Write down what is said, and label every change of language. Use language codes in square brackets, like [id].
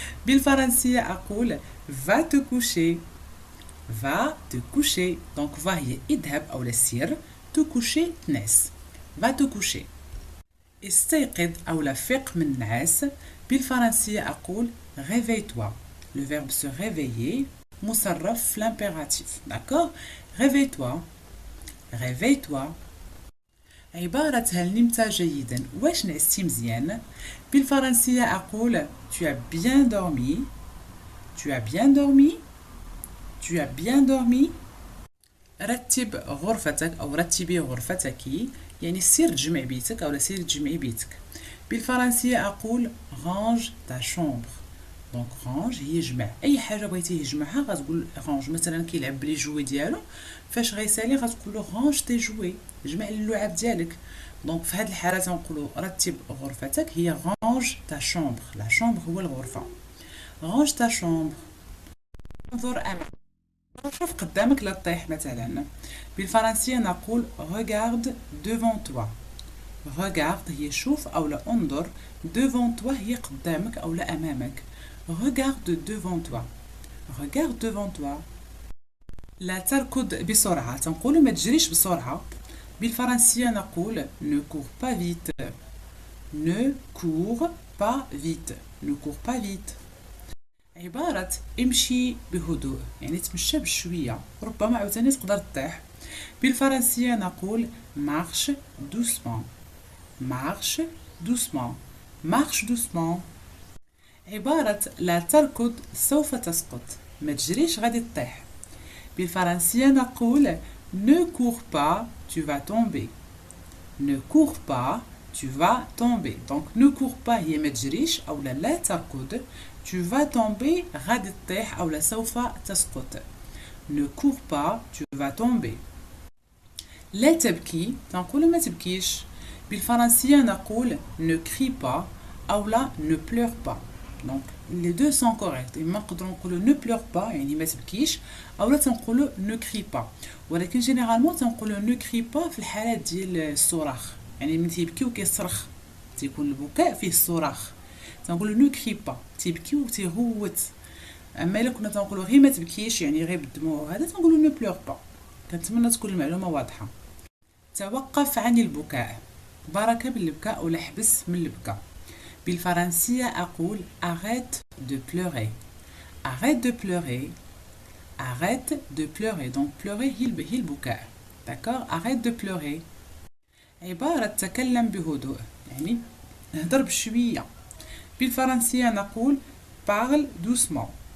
[ar] بالفرنسيه اقول [fr] va te coucher. va te coucher. [ar] دونك va هي اذهب او سير، [fr] te coucher [ar] تنعس. [fr] va te coucher. [ar] استيقظ او لا فيق من النعاس. بالفرنسيه اقول [fr] réveille-toi. le verbe se réveiller [ar] مصرف في [fr] l'impératif. d'accord. réveille-toi. réveille-toi. [ar] عبارة هل نمت جيدا، واش نعستي مزيان. بالفرنسية أقول [fr] tu as bien dormi. tu as bien dormi. tu as bien dormi. [ar] رتب غرفتك أو رتبي غرفتك، يعني سير تجمع بيتك أو سير تجمعي بيتك. بالفرنسية أقول [fr] range ta chambre. [ar] دونك رانج هي جمع، اي حاجه بغيتيه يجمعها غتقول رانج. مثلا كيلعب بلي جوي ديالو، فاش غيسالي غتقول له رانج تي جوي، جمع اللعاب ديالك. دونك في هذه الحاله تنقولوا رتب غرفتك هي رانج تا شومبر. لا شومبر هو الغرفه. رانج تا شومبر. انظر امامك، شوف قدامك لا طيح مثلا. بالفرنسيه نقول [fr] regarde devant toi. [ar] regarde هي شوف او لا انظر، [fr] devant toi [ar] هي قدامك او لا امامك. [fr] regarde devant toi. regarde devant toi. [ar] لا تركض بسرعة، تنقول ما تجريش بسرعة. بالفرنسية نقول [fr] ne cours pas vite. ne cours pas vite. ne cours pas vite. [ar] عبارة امشي بهدوء، يعني تمشى بشوية، ربما عاوتاني تقدر تطيح. بالفرنسية نقول [fr] marche doucement. marche doucement. marche doucement. [ar] عبارة لا تركض سوف تسقط، ما تجريش غادي تطيح. بالفرنسية نقول [fr] ne cours pas tu vas tomber. ne cours pas tu vas tomber. [ar] donc [fr] ne cours pas [ar] هي ما تجريش أو لا تركض، [fr] tu vas tomber [ar] غادي تطيح أو سوف تسقط. [fr] ne cours pas tu vas tomber. [ar] لا تبكي تنقول ما تبكيش. بالفرنسية نقول [fr] ne crie pas أو لا ne pleure pas. donc les deux sont corrects. [ar] إما نقدروا نقولوا [fr] ne pleure pas [ar] يعني ما تبكيش، أو لا تنقولوا [fr] ne crie pas. [ar] ولكن جينيرالمون تنقولوا [fr] ne crie pas [ar] في الحالات ديال الصراخ، يعني من تيبكي وكيصرخ تيكون البكاء فيه الصراخ، تنقولوا ne crie pas تيبكي وتيغوت. اما الا كنا تنقولوا غير ما تبكيش يعني غير بالدموع هذا تنقولوا [fr] ne pleure pas. [ar] كنتمنى تكون المعلومه واضحه. توقف عن البكاء، بركه بالبكاء ولا حبس من البكاء. بالفرنسية أقول [fr] arrête de pleurer. arrête de pleurer. arrête de pleurer. donc pleurer [ar] هي البكاء. [fr] d'accord. arrête de pleurer. [ar] عبارة تكلم بهدوء، يعني نهضر بشوية. بالفرنسية نقول [fr] parle doucement.